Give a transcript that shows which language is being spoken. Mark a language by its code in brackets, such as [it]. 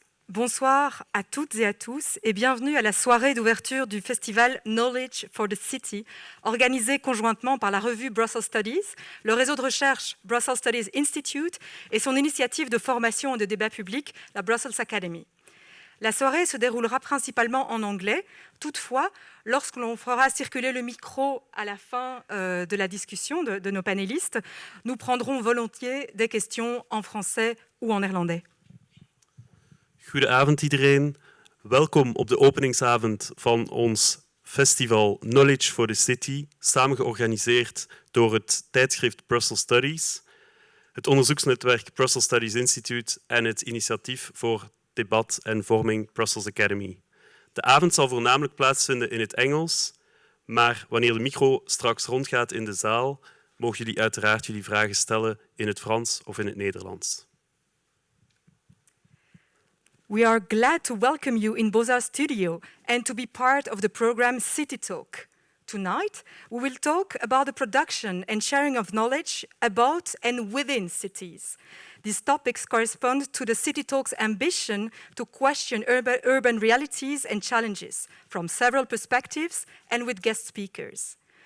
[fr] Bonsoir à toutes et à tous et bienvenue à la soirée d'ouverture du festival Knowledge for the City, organisé conjointement par la revue Brussels Studies, le réseau de recherche Brussels Studies Institute et son initiative de formation et de débat public, la Brussels Academy. La soirée se déroulera principalement en anglais. Toutefois, lorsque l'on fera circuler le micro à la fin de la discussion de nos panélistes, nous prendrons volontiers des questions en français ou en néerlandais. [nl] Goedenavond iedereen. Welkom op de openingsavond van ons festival Knowledge for the City, samen georganiseerd door het tijdschrift Brussels Studies, het onderzoeksnetwerk Brussels Studies Institute en het initiatief voor debat en vorming Brussels Academy. De avond zal voornamelijk plaatsvinden in het Engels, maar wanneer de micro straks rondgaat in de zaal, mogen jullie uiteraard jullie vragen stellen in het Frans of in het Nederlands. [en] We are glad to welcome you in Beaux-Arts Studio and to be part of the program City Talk. Tonight, we will talk about the production and sharing of knowledge about and within cities. These topics correspond to the City Talk's ambition to question urban realities and challenges from several perspectives and with guest speakers.